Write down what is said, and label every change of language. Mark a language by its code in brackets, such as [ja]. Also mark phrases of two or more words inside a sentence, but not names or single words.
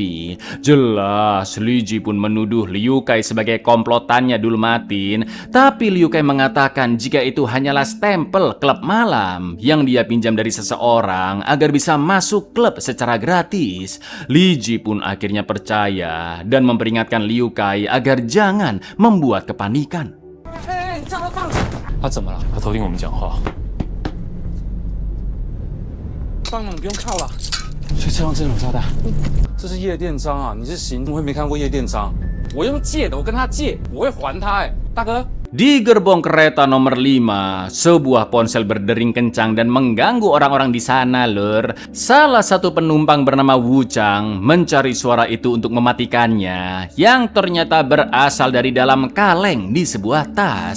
[id] Jelas, Li Ji pun menuduh Liu Kai sebagai komplotannya Dulmatin, tapi Liu Kai mengatakan jika itu hanyalah stempel klub malam yang dia pinjam dari seseorang agar bisa masuk klub secara gratis. Li Ji pun akhirnya percaya dan memperingatkan Liu Kai agar jangan membuat kepanikan. [zh] 他怎么了？他偷听我们讲话。帮忙，你不用靠了。这车上真的有炸弹？这是夜店章啊！你是行，怎么会没看过夜店章？我用借的，我跟他借，我会还他。大哥。 [id] Di gerbong kereta nomor 5, sebuah ponsel berdering kencang dan mengganggu orang-orang di sana, lur. Salah satu penumpang bernama Wu Chang mencari suara itu untuk mematikannya, yang ternyata berasal dari dalam kaleng di sebuah tas.